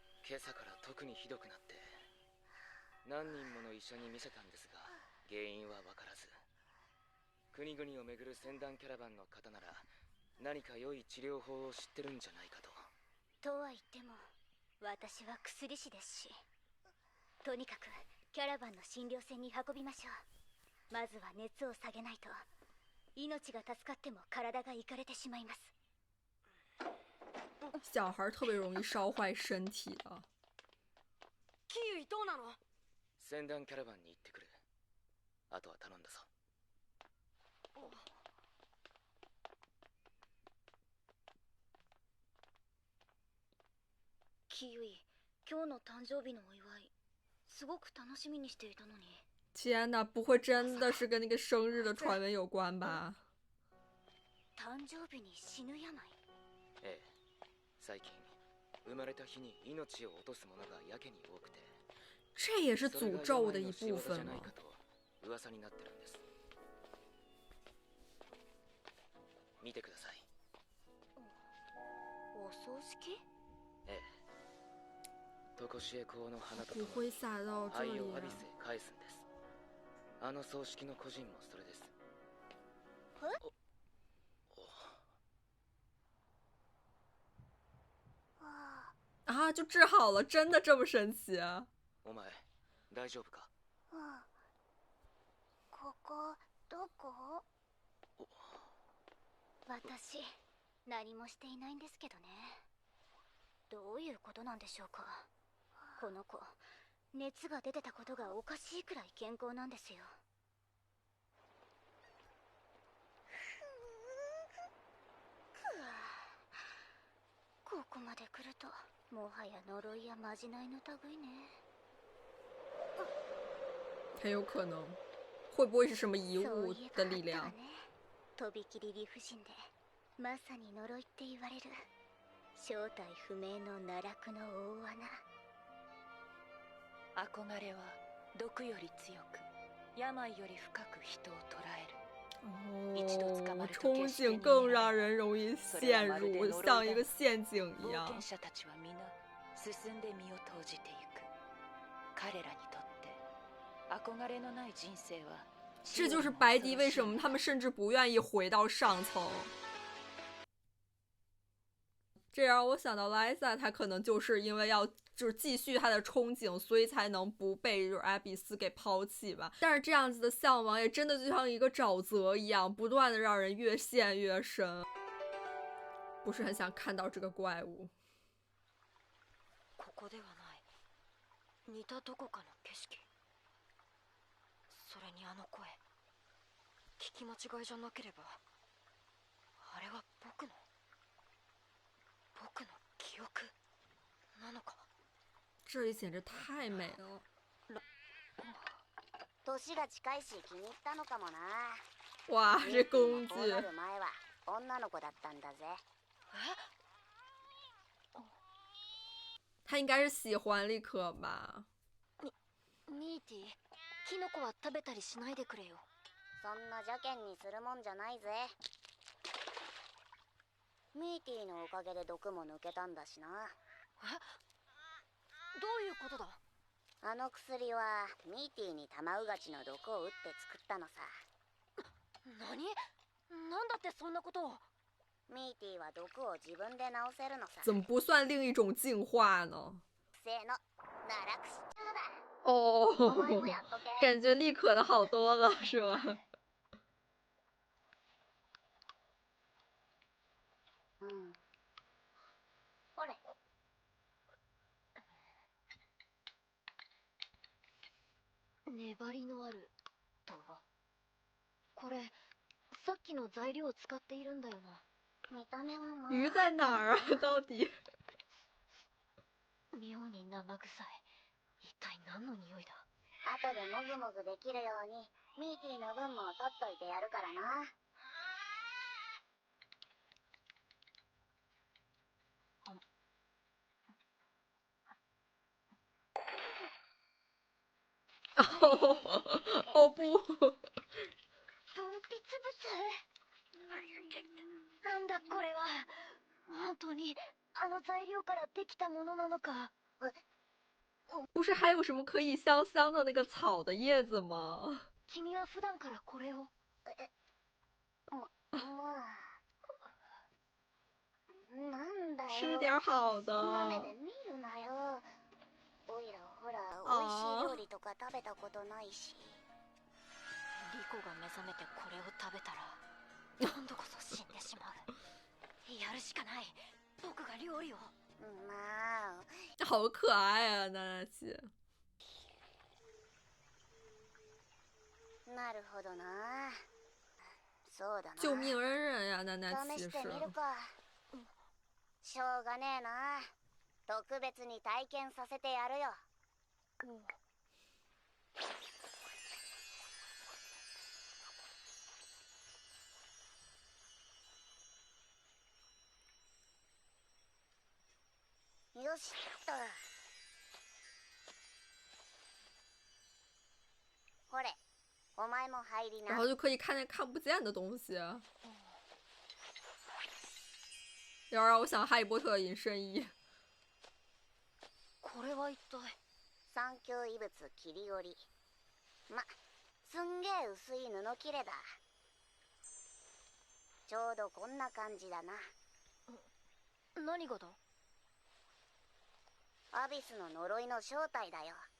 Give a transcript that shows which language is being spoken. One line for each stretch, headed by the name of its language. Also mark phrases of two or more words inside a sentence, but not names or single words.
Japanese: 今朝から特にひどくなって何人もの医者に見せたんですが原因は分からず、国々を巡る船団キャラバンの方なら何か良い治療法を知ってるんじゃないかと。とは言っても私は薬師ですし、とにかくキャラバンの診療船に運びましょう。まずは熱を下げないと命が助かっても体がいかれてしまいます。
Chinese: 小孩特别容易烧坏身体的。
Japanese: キウイどうなの？船団キャラバンに行ってくる。あとは頼んだぞ。キウイ、今日の誕生日のお祝いすごく楽しみにしていたのに。
Chinese: 天哪，不会真的是跟那个生日的传闻有关吧？
Japanese: 誕生日に死ぬ病？ええ、最近生まれた日に命を落とす者がやけに多くて、
Chinese: 这也是诅咒的一部分吗？
Japanese: 噂になってるんです。見てください。お葬式？ええ。とこしえ公の花とと骨もに
Chinese: 灰撒到这里
Japanese: 愛を詫び啊！せ返すんです。あの葬式の個人もそれです。
Chinese: 啊，就治好了，真的这么神奇啊？
Japanese: お前大丈夫か？ここどこ？私何もしていないんですけどね。どういうことなんでしょうか。この子熱が出てたことがおかしいくらい健康なんですよ。ここまで来るともはや呪いやまじないの類ね。
Chinese: 很有可能，会不会是什么遗物的力量？
Japanese: とびきり理不尽でまさに呪いって言われる正体不明の奈落の大穴。憧れは毒より強く、病より深く人を捉える。
Chinese: 哦，憧憬更让人容易陷入，像一个陷阱一样。
Japanese: 冒険者たちは皆進んで身を投じていく。彼らにとって憧れのない人生は。
Chinese: 这就是白迪为什么他们甚至不愿意回到上层。这让我想到莱萨，他可能就是因为要继续他的憧憬，所以才能不被艾比斯给抛弃吧。但是这样子的向往也真的就像一个沼泽一样，不断的让人越陷越深。不是很想看到这个怪物。
Japanese: ここではない。似たどこかの景色。それにあの声。聞き間違いじゃなければ、あれは僕の記憶なのか。
Chinese: 这里简直太美了。
Japanese: 年が近いし気に入ったのかもな。
Chinese: 哇，这工具。
Japanese: 前は女の子だったんだぜ。
Chinese: 他应该是喜欢立可吧。
Japanese: ミーティ、キノコは食べたりしないでくれよ。そんな邪険にするもんじゃないぜ。ミーティのおかげで毒も抜けたんだしな。どういうことだ？あの薬はミーティにタマウガチの毒を打って作ったのさ。何？なんだってそんなことを？ミーティは毒を自分で治せるのさ。
Chinese: 怎么不算另一种进化呢？
Japanese: せーの、奈落しちゃうだ。
Chinese: 哦，感觉立可的好多了，是吗？
Japanese: ほれ。粘りのあるとは。これさっきの材料を使っているんだよな。見た目は
Chinese: 鱼在哪儿啊？到底？
Japanese: 妙に生臭い。一体何の匂いだ？後でもぐもぐできるようにミーティの分も取っといてやるからな。
Chinese: 哦不。分泌物？
Japanese: なんだこれは。本当にあの材料からできたものなのか。
Chinese: 不是还有什么可以香香的那个草的叶子吗？
Japanese: 君は普段からこれを。なんだよ。
Chinese: 吃点好的。
Japanese: こんな目で見るなよ。おいらほら美味しい料理とか食べたことないし。リコが目覚めてこれを食べたら今度こそ死んでしまう。やるしかない。僕が料理を。まあ。
Chinese: 好可爱啊，娜娜姐。
Japanese: なるほどな。そうだな。
Chinese: 救命恩人呀，娜娜
Japanese: 試
Chinese: 骑士。
Japanese: してみるか。しょうがねえな。特別に体験させてやるよ。よしっと。ほれ、お前も入りな。
Chinese: 然后就可以看见看不见的东西。要让我想哈利波特的隐身衣。
Japanese: これは一体。三級異物切り織り。すんげえ薄い布切れだ。ちょうどこんな感じだな。何がだ。アビスの呪いの正体だよ。